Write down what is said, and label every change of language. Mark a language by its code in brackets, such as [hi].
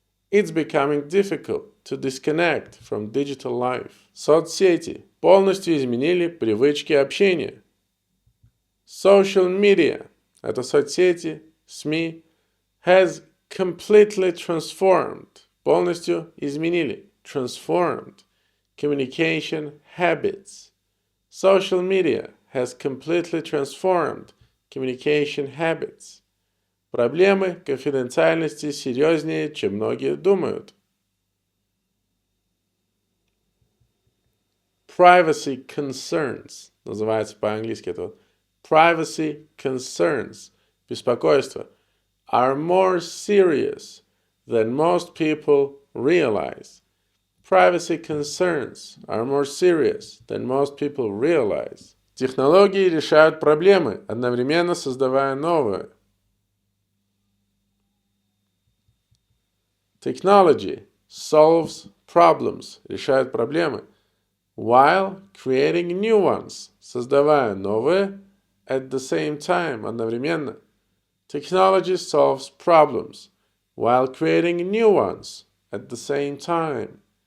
[en] It's becoming difficult to disconnect from digital life. [ru] Соцсети полностью изменили привычки общения. [en] Social media – [ru] это соцсети, СМИ, [en] has completely transformed, [ru] полностью изменили, [en] transformed, communication habits. Social media has completely transformed communication habits. [ru] Проблемы конфиденциальности серьезнее, чем многие думают. [en] Privacy concerns, [ru] называется по-английски это [en] privacy concerns, [ru] беспокойство, [en] are more serious than most people realize. Privacy concerns are more serious than most people realize. [ru] Технологии решают проблемы, одновременно создавая новые. [en] Technology solves problems, [ru] решает проблемы, [en] while creating new ones, [ru] создавая новые, [en] at the same time, [ru] одновременно. [en] Technology solves problems, while creating new ones, at the same time.